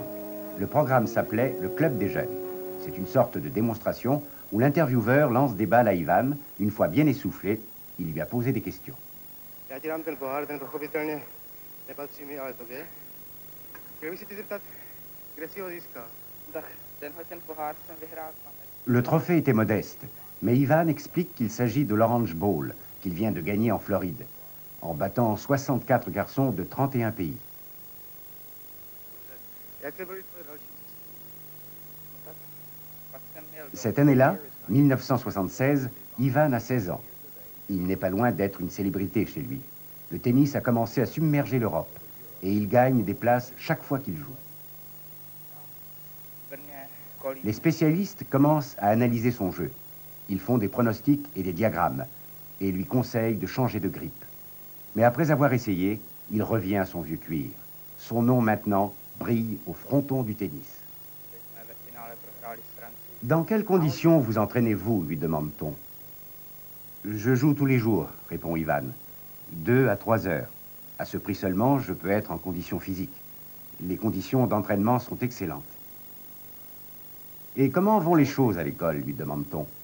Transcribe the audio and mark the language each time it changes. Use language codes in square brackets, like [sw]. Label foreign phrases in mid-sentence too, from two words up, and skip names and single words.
[fr] Le programme s'appelait Le Club des Jeunes. C'est une sorte de démonstration où l'intervieweur lance des balles à Ivan. Une fois bien essoufflé, il lui a posé des questions. [cs] Já ti dám ten pohár, ten pochopitelně nepatří mi, ale tobě. Chtěl bych se ti zeptat, kde si ho získal? Tak ten pohár jsem vyhrál. [fr] Le trophée était modeste, mais Ivan explique qu'il s'agit de l'Orange Bowl, qu'il vient de gagner en Floride, en battant 64 garçons de 31 pays. [cs] Jaké byly tvoje další cesty? Tak pak jsem měl [fr] Cette année-là, 1976, Ivan a 16 ans. Il n'est pas loin d'être une célébrité chez lui. Le tennis a commencé à submerger l'Europe et il gagne des places chaque fois qu'il joue. [cs] v Brně, Kolín. [fr] Les spécialistes commencent à analyser son jeu. Ils font des pronostics et des diagrammes et lui conseillent de changer de grippe. Mais après avoir essayé, il revient à son vieux cuir. Son nom maintenant brille au fronton du tennis. [cs] Jsme ve finále prohráli s Francií. [fr] Dans quelles conditions vous entraînez-vous, lui demande-t-on. Je joue tous les jours, répond Ivan. 2 à 3 heures. À ce prix seulement, je peux être en condition physique. Les conditions d'entraînement sont excellentes. Et comment vont les choses à l'école, lui demande-t-on.